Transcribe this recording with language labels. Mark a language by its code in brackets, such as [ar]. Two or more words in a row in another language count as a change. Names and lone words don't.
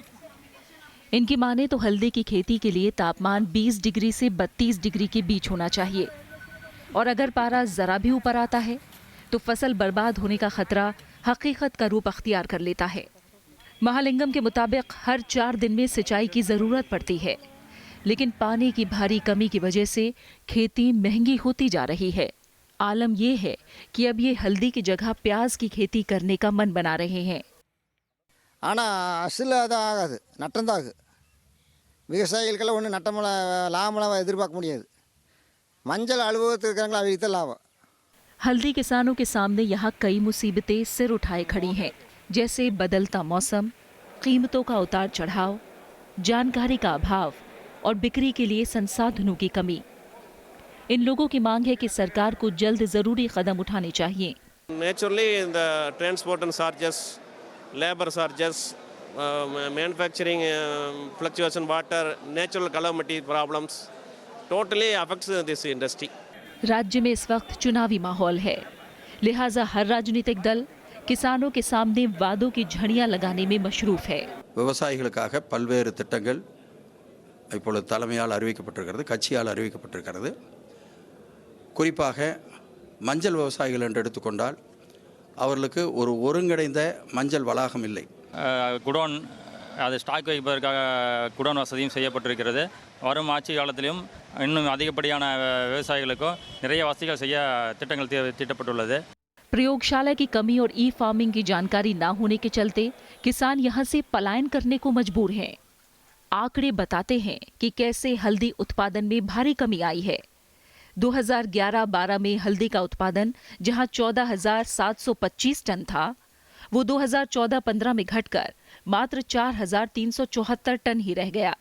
[hi] इनकी माने तो हल्दी की खेती के लिए तापमान 20 डिग्री से 32 डिग्री के बीच होना चाहिए, और अगर पारा जरा भी ऊपर आता है तो फसल बर्बाद होने का खतरा हकीकत का रूप अख्तियार कर लेता है। महालिंगम के मुताबिक हर 4 दिन में सिंचाई की जरूरत पड़ती है, लेकिन पानी की भारी कमी की वजह से खेती महंगी होती जा रही है। आलम यह है कि अब ये हल्दी की जगह प्याज की खेती करने का मन बना रहे हैं। [ta] ஆனால் அசில் தான் ஆகாது, நட்டம் தான் ஆகுது. விவசாயிகளுக்கெல்லாம் ஒன்றும் நட்டமெல்லாம் லாபமெல்லாம் எதிர்பார்க்க முடியாது. மஞ்சள் அலுவலகத்தில் இருக்கிறவங்களா அவங்களுக்கு தான் லாபம். [hi] हल्दी किसानों के सामने यहाँ कई मुसीबतें सिर उठाए खड़ी हैं, जैसे बदलता मौसम, कीमतों का उतार चढ़ाव, जानकारी का अभाव और बिक्री के लिए संसाधनों की कमी। इन लोगों की मांग है कि सरकार को जल्द जरूरी कदम उठाने चाहिए। [en] Naturally, the transport and charges, labor charges, manufacturing fluctuation, water, natural calamity problems, totally affects this industry. [hi] राज्य में इस वक्त चुनावी माहौल है, लिहाजा हर राजनीतिक दल किसानों के सामने वादों की झड़ियां लगाने में मशरूफ है। [ta] விவசாயிகளுக்காக பல்வேறு திட்டங்கள் இப்பொழுது தலைமையால் அறிவிக்கப்பட்டிருக்கிறது, கட்சியால் அறிவிக்கப்பட்டிருக்கிறது. குறிப்பாக மஞ்சள் விவசாயிகள் என்று எடுத்துக்கொண்டால் அவர்களுக்கு ஒரு ஒருங்கிணைந்த மஞ்சள் வளாகம் இல்லை. குடோன் அது ஸ்டாக் வைப்பதற்காக குடோன் வசதியும் செய்யப்பட்டிருக்கிறது. வரும் ஆட்சி காலத்திலும் இன்னும் அதிகப்படியான விவசாயிகளுக்கும் நிறைய வசதிகள் செய்ய திட்டங்கள் தீட்டப்பட்டுள்ளது. [hi] प्रयोगशाला की कमी और ई फार्मिंग की जानकारी न होने के चलते किसान यहां से पलायन करने को मजबूर हैं। आंकड़े बताते हैं कि कैसे हल्दी उत्पादन में भारी कमी आई है। 2011-12 में हल्दी का उत्पादन जहां 14,725 टन था, वो 2014-15 में घटकर मात्र 4,374 टन ही रह गया।